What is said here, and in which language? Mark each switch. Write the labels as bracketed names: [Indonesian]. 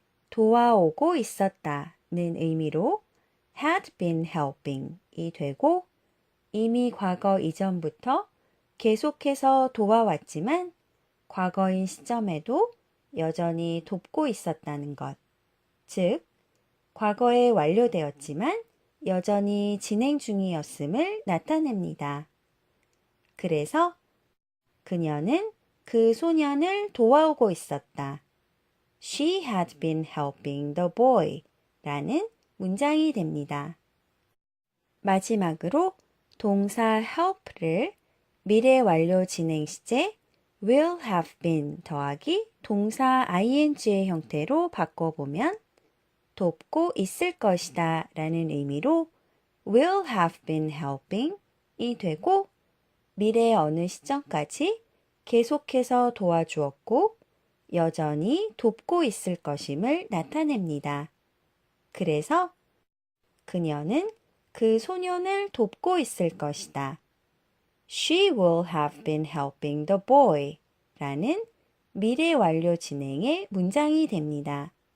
[Korean] 도와오고 있었다는 의미로 had been helping 이 되고 이미 과거 이전부터 계속해서 도와왔지만 과거인 시점에도 여전히 돕고 있었다는 것, 즉 과거에 완료되었지만 여전히 진행 중이었음을 나타냅니다. 그래서 그녀는 그 소년을 도와오고 있었다. [English] She had been helping the boy [Korean] 라는 문장이 됩니다. 마지막으로 동사 help를 미래 완료 진행 시제 will have been 더하기 동사 ing의 형태로 바꿔보면 돕고 있을 것이다 라는 의미로 will have been helping 이 되고 미래의 어느 시점까지 계속해서 도와주었고 여전히 돕고 있을 것임을 나타냅니다. 그래서 그녀는 그 소년을 돕고 있을 것이다. [English] She will have been helping the boy [Korean] 라는 미래 완료 진행의 문장이 됩니다.